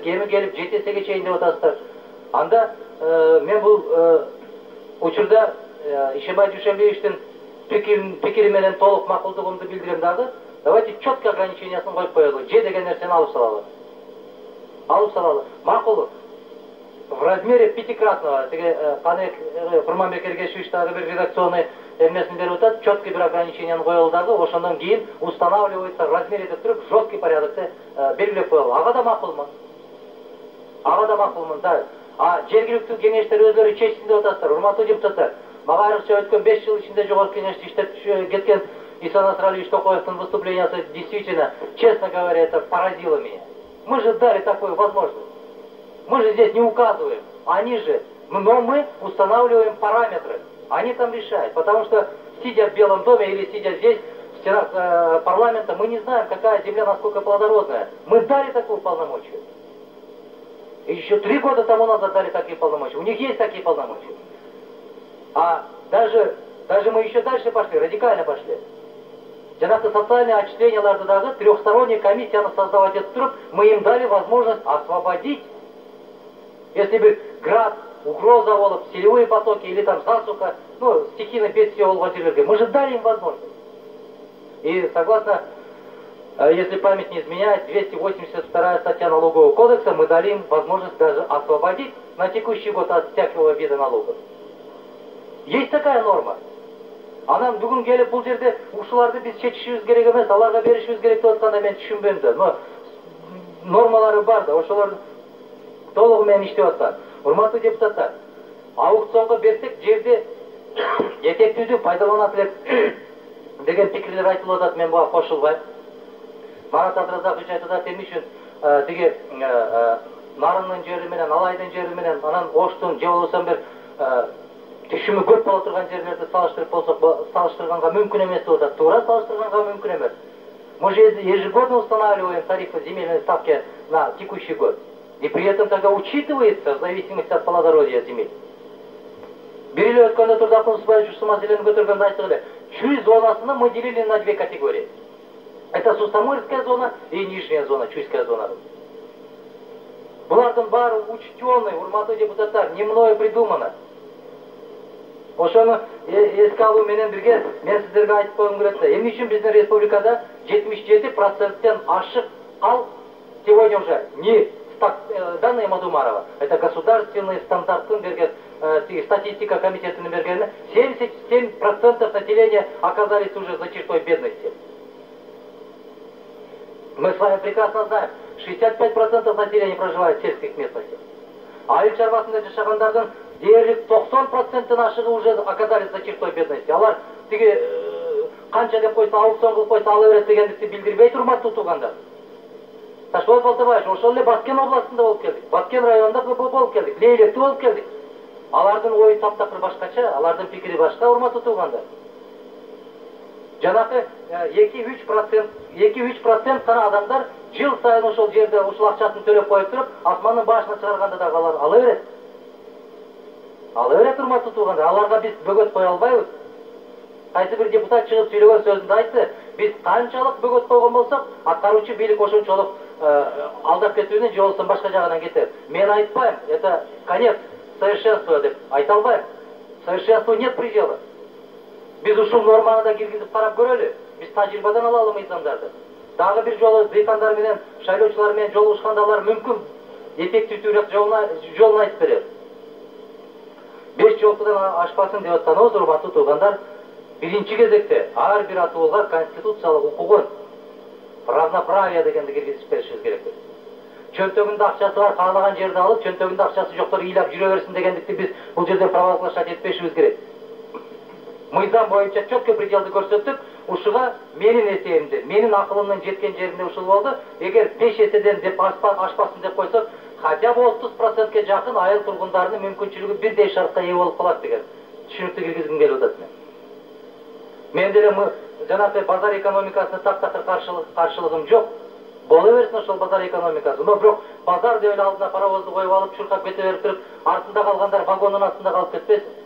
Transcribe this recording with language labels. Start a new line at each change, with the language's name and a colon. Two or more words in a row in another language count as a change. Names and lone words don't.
Kyrgyz: Эми келип 7 эсеге чейин деп атасыздар. Анда мен бул учурда Ишембай Дүйшөнбиевичтин пикири менен толук макулдугумду билдирем дагы.
Russian: Давайте четко
Kyrgyz: ограничениясын коюп коелу. Же деген нерсени алып салалы. Алып салалы. Макул.
Russian: В размере пятикратного.
Kyrgyz: Канек Курманбек Эргешевич дагы бир редакционный эмнесин берип атат, четкий бир ограниченияны коелу дагы, ошондон кийин
Russian: устанавливается размер
Kyrgyz: деп туруп,
Russian: жесткий порядокте
Kyrgyz: белгилеп коелу. Ага да макулмун. Ага да макулмун. Жергиликтүү кеңештер өзлөрү чечсин деп атасыздар, урматтуу депутаттар. Мага айрыкча өткөн 5 жыл ичинде жогорку кеңеште иштеп кеткен Иса Насралиевич Токоевдун выступлениясы
Russian: действительно, честно говоря, это поразило меня. Мы же дали такую возможность. Мы же здесь не указываем, но мы устанавливаем параметры. Они там решают, потому что, сидя в Белом доме или сидя здесь, в стенах парламента, мы не знаем, какая земля насколько плодородная. Мы дали такую полномочия. И еще 3 года тому назад дали такие полномочия. У них есть такие полномочия. А даже мы еще дальше пошли, радикально пошли. Жанагы социальное отчисленияларды дагы трехсторонняя комиссияны создавать эту труп, мы им дали возможность освободить. Если бы град, угроза волов, селевые потоки или там засуха, стихийное бедствие
Kyrgyz: болгон жерлерге,
Russian: мы же дали им возможность. И согласно, если память не изменяет, 282 статья налогового кодекса, мы дали им возможность даже освободить на текущий год от всякого вида налогов. Есть такая норма.
Kyrgyz: Анан бүгүн келип бул жерде ушуларды биз чечишибиз керек эмес, аларга беришибиз керек деп атканда мен түшүнбөйм да. Но нормалары бар да, ошолор толугу менен иштеп аткан. Урматтуу депутаттар, аукционго берсек жерди жетектүүдү пайдаланат элек деген пикирлер айтылып атат, мен буга кошулбайм. Марат Абдыразакович айтып атат, эмне үчүн тиги Нарындын жери менен, Алайдын жери менен, анан Оштун же болбосо бир түшүмү көп боло турган жерлерди салыштырып болсок, салыштырганга мүмкүн эмес деп атат. Туура, салыштырганга мүмкүн эмес.
Russian: Мы же ежегодно устанавливаем тарифы земельной ставки на текущий год. И при этом тогда учитывается в зависимости от плодородия земель.
Kyrgyz: Бир эле өткөндө Турдакун Усубаевич ушул маселени көтөргөндө айттык эле.
Russian: Чуй зонасыны мы делили на 2 категории. Это Сустамырская зона и нижняя зона, Чуйская зона.
Kyrgyz: Булардын баары учтенный, урматтуу депутаттар,
Russian: не мною придумано.
Kyrgyz: Ошону эске алуу менен бирге мен сиздерге айтып койгум келет да. Эмне үчүн биздин республикада 77%тен ашык ал
Russian: сегодня уже не данные Мадумарова, это государственный
Kyrgyz: стандарттын берген, статистика комитетinin бергени, 77%
Russian: населения оказались уже за чертой бедности. Мы с вами прекрасно знаем, 65% населения проживает в сельских местностях.
Kyrgyz: Айыл чарбасында жашагандардын дээрлик 90%-тын ашыгы
Russian: уже оказались за чертой бедности.
Kyrgyz: Алар тиги канча деп койсо, аукцион кылып койсо ала берет дегендикти билдирбейт, урматтуу туугандар. Ташпулат Балтабаевич, ошол эле Баткен областында болуп келдик. Баткен районунда болуп келдик. Лейлекте болуп келдик. Алардын ою таптакыр башкача, алардын пикири башка, урматтуу туугандар. Жанакы 2-3% гана адамдар жыл сайын ошол жерде ушул акчасын төлөп коюп туруп, асмандын башына чыгарганда да алар ала берет. Ала берет, урматтуу туугандар. Аларга биз бөгөт кое албайбыз. Кайсы бир депутат чыгып сүйлөгөн сөзүндө айтты, биз канчалык бөгөт койгон болсок, аткаруучу бийлик ошончолук алдап кетүүнү же болбосо башка жагынан кетет. Мен айтпайм,
Russian: это конец совершенства
Kyrgyz: деп айта албайм.
Russian: Совершенству нет предела.
Kyrgyz: Biz ушул норманы да киргизип карап көрөлү. Биз тажрыйбадан алалы мыйзамдарды. Дагы бир жолу дыйкандар менен, шайлоочулар менен жолугушканда алар мүмкүн эффективдүүрөөк жолун айтып берет. 5 жолкудан ашпасын деп атсаңыз, урматтуу туугандар, биринчи кезекте ар бир атуулга конституциялык укугун, равноправие дегенди киргизип беришибиз керек. Чөнтөгүндө акчасы бар, каалаган жерде алып, чөнтөгүндө акчасы жоктор ыйлап жүрө берсин дегендикти биз бул жерде провозглашать этпешибиз керек. Мыйзам боюнча четко пределды көрсөттүк. Ушуга менин эсебимде, менин акылымдын жеткен жеринде ушул болду. Эгер 5 эседен деп ашпасын деп койсок,
Russian: хотя бы
Kyrgyz: 30%ке жакын айыл тургундарынын мүмкүнчүлүгү бирдей шартка ээ болуп калат деген түшүнүктү киргизгим келип атат мен деле жанагы базар экономикасына таптакыр каршылыгым жок. Боло берсин ошол базар экономикасы. Но бирок базар деп эле алдына паровозду коюп алып, чуркап кете берип туруп, артында калгандар вагондун астында калып кетпесин.